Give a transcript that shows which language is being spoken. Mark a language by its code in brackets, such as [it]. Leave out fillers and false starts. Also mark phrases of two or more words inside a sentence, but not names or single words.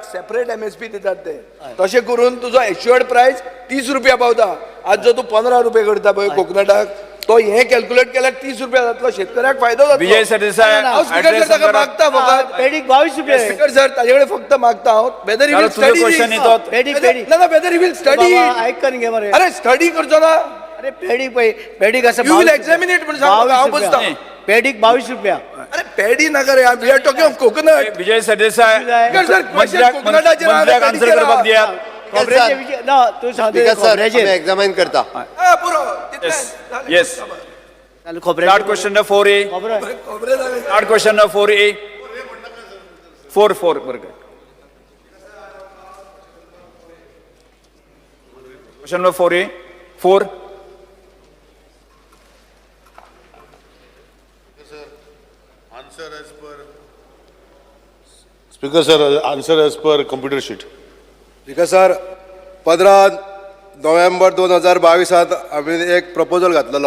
[kok] सेपरेट MSP दितात ते तशें करून तुजो [en] assured price [kok] 30 रुपया पावता आज जो तूं 15 रुपये करता पळय कोकोनटाक तो हे कॅल्क्युलेट केल्यार 30 रुपया जातलो, शेतकऱ्याक फायदो जातलो. विजय सरदेसाय हांव स्पीकर सर ताका मागता फकत पेडीक 22 रुपये. स्पीकर सर ताजे कडेन फक्त मागता हांव [en] whether he will [kok] तुझं स्टडी क्वेश्चन येतो. पेडीक [en] ना whether he will study. [kok] बाबा, ऐकून घे मरे. अरे स्टडी करचो ना, अरे पेडीक पळय, पेडीक असं [en] you will examine it [kok] म्हणून सांग, हांव बसता. पेडीक 22 रुपया. अरे पेडी नाका रे, [en] we are talking of coconut. [kok] विजय सरदेसाय स्पीकर सर मंत्र्याक आन्सर करपाक दिया. खोबऱ्याचे विजय ना, तू सांगतो स्पीकर सर खोबऱ्याचे. आमी एक्झामायन करता. पुरो येस चालू स्टार्ट खोबऱ्याचे. [en] question number 4A. [kok] खोबरं. [en] start question number 4A. 4 बरं. question number 4A. 4. speaker sir answer as per computer sheet. [kok] स्पीकर सर 15 नोव्हेंबर 2022 आम्ही एक प्रपोजल घातलेलो.